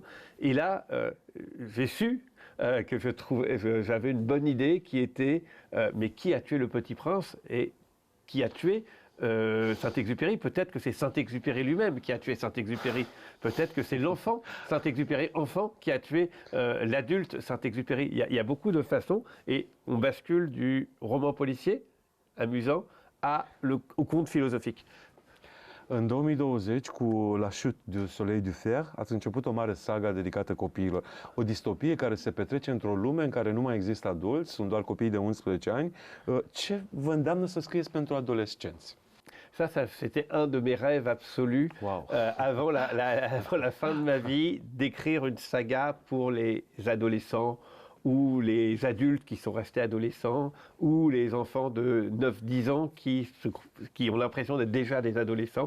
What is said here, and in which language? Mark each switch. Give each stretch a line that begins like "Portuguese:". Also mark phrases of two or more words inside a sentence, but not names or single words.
French: Et là, j'ai su que j'avais une bonne idée qui était mais qui a tué le Petit Prince et qui a tué Saint-Exupéry? Peut-être que c'est Saint-Exupéry lui-même qui a tué Saint-Exupéry. Peut-être que c'est l'enfant Saint-Exupéry, enfant, qui a tué l'adulte Saint-Exupéry. Il y a beaucoup de façons, et on bascule du roman policier amusant au conte philosophique.
Romanian: În 2020, cu La Chute du Soleil du Fer, ați început o mare saga dedicată copiilor. O distopie care se petrece într-o lume în care nu mai există adulți, sunt doar copii de 11 ani. Ce vă îndeamnă să scrieți pentru adolescenți?
French: C'était un de mes rêves absolus Wow. avant avant la fin de ma vie, d'écrire une saga pour les adolescents ou les adultes qui sont restés adolescents, ou les enfants de 9-10 ans qui ont l'impression d'être déjà des adolescents.